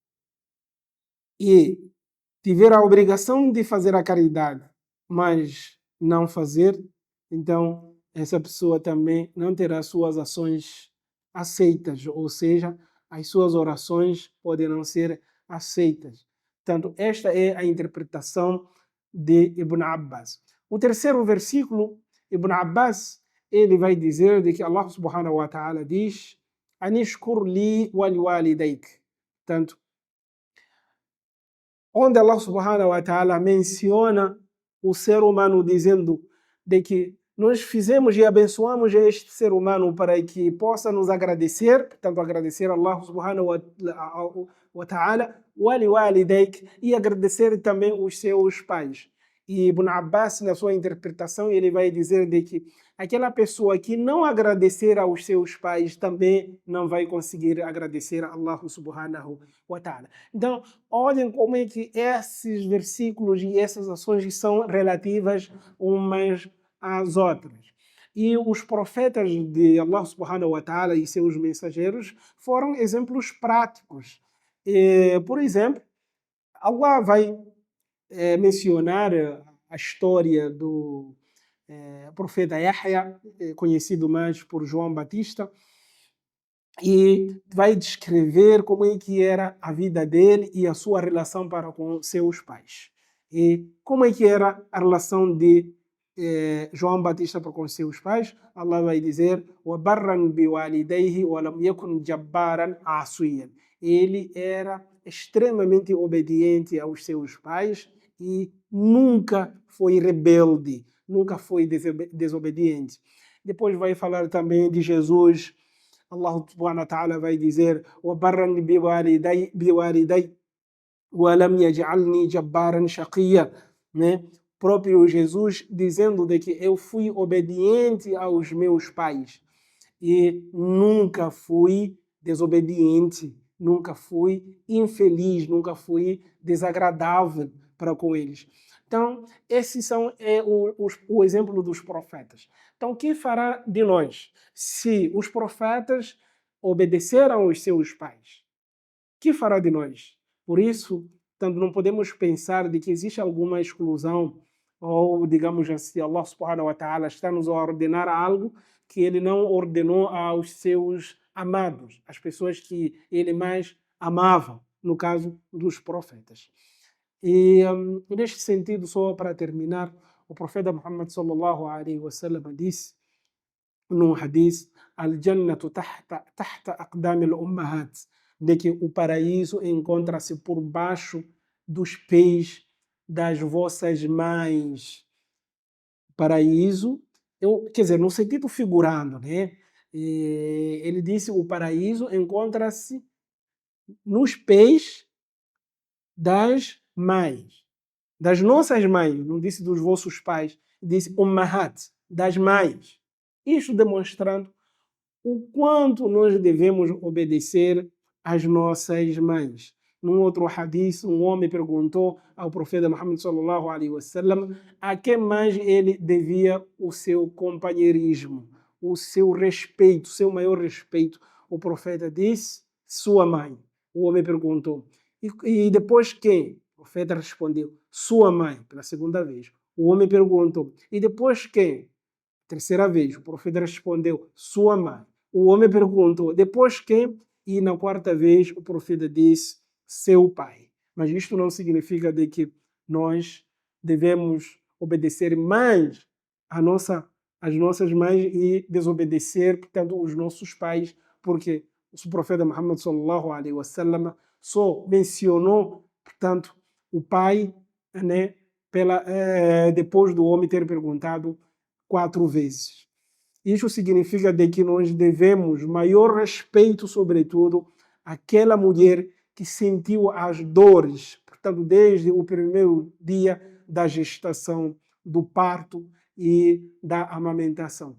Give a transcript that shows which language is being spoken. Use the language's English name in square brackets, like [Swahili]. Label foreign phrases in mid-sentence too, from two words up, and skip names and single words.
[Portuguese] e tiver a obrigação de fazer a caridade, mas não fazer, então essa pessoa também não terá suas ações aceitas, ou seja, as suas orações podem não ser aceitas. Portanto, esta é a interpretação de Ibn Abbas. O terceiro versículo, Ibn Abbas, ele vai dizer de que Allah [Arabic] سبحانه وتعالى [Portuguese] diz [Arabic] أن اشكر لي ولوالديك. [Portuguese] Portanto, onde Allah [Arabic] سبحانه وتعالى [Portuguese] menciona o ser humano dizendo de que nós fizemos e abençoamos este ser humano para que possa nos agradecer, portanto agradecer a Allah [Arabic] سبحانه وتعالى، ولوالديك, [Portuguese] e agradecer também os seus pais. E Ibn Abbas, na sua interpretação, ele vai dizer de que aquela pessoa que não agradecer aos seus pais também não vai conseguir agradecer a Allah [Arabic] سبحانه وتعالى. [Portuguese] Então, olhem como é que esses versículos e essas ações são relativas umas às outras. E os profetas de Allah [Arabic] سبحانه وتعالى [Portuguese] e seus mensageiros foram exemplos práticos. Por exemplo, Allah vai mencionar a história do profeta Yahya, conhecido mais por João Batista, e vai descrever como é que era a vida dele e a sua relação para com seus pais. E como é que era a relação de João Batista para com seus pais. [Arabic] Allah [Portuguese] vai dizer [Arabic] وَبَرًّا بِوَالِدَيْهِ وَلَمْ يَكُنْ جَبَّارًا عَصِيًّا. [Portuguese] Ele era extremamente obediente aos seus pais e nunca foi rebelde, nunca foi desobediente. Depois vai falar também de Jesus. [Arabic] الله سبحانه وتعالى [Portuguese] vai dizer [Arabic] وَبَرًّا بِوَالِدَيْ وَلَمْ يَجْعَلْنِي جَبَّارًا شَقِيًّا. [Portuguese] Né? Próprio Jesus dizendo de que eu fui obediente aos meus pais e nunca fui desobediente, nunca fui infeliz, nunca fui desagradável para com eles. Então, esses são o exemplo dos profetas. Então, o que fará de nós se os profetas obedeceram aos seus pais? O que fará de nós? Por isso, tanto não podemos pensar de que existe alguma exclusão ou, digamos assim, Allah [Arabic] سبحانه وتعالى [Portuguese] está nos a ordenar algo que ele não ordenou aos seus amados, as pessoas que ele mais amava, no caso dos profetas. E neste sentido, só para terminar, o profeta Muhammad [Arabic] صلى الله عليه وسلم [Portuguese] disse num hadith [Arabic] الجنة تحت أقدام الأمهات, [Portuguese] de que o paraíso encontra-se por baixo dos pés das vossas mães. Paraíso, quer dizer, no sentido figurado, né? Ele disse o paraíso encontra-se nos pés das mães, das nossas mães, não disse dos vossos pais, disse ummahat, das mães. Isto demonstrando o quanto nós devemos obedecer às nossas mães. Num outro hadith, um homem perguntou ao profeta Muhammad [Arabic] صلى الله عليه وسلم [Portuguese] a que mais ele devia o seu companheirismo, o seu respeito, o seu maior respeito. O profeta disse, sua mãe. O homem perguntou, E depois quem? O profeta respondeu, sua mãe, pela segunda vez. O homem perguntou, e depois quem? Terceira vez, o profeta respondeu, sua mãe. O homem perguntou, depois quem? E na quarta vez, o profeta disse, seu pai. Mas isto não significa de que nós devemos obedecer mais às nossas mães e desobedecer, portanto, os nossos pais, porque o profeta Muhammad [Arabic] صلى الله عليه وسلم [Portuguese] só mencionou, portanto, o pai, né, depois do homem ter perguntado 4 vezes. Isso significa de que nós devemos maior respeito, sobretudo, àquela mulher que sentiu as dores, portanto, desde o primeiro dia da gestação, do parto e da amamentação.